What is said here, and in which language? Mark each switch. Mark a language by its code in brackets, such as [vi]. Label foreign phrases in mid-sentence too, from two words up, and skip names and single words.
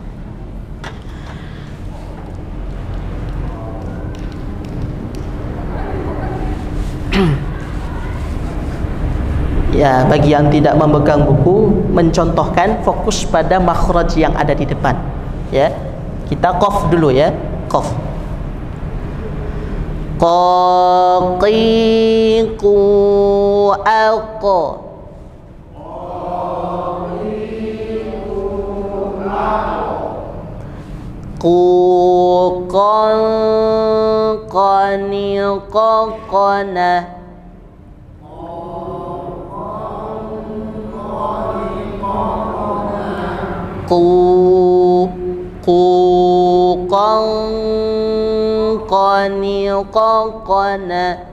[id] Ya, bagi yang tidak memegang buku, mencontohkan fokus pada makhraj yang ada di depan. Ya, kita qaf dulu ya, qaf. Qa, qi, ku, alqa. Ku, qan, qani, qaqana. Ku, qan, qani, qaqana.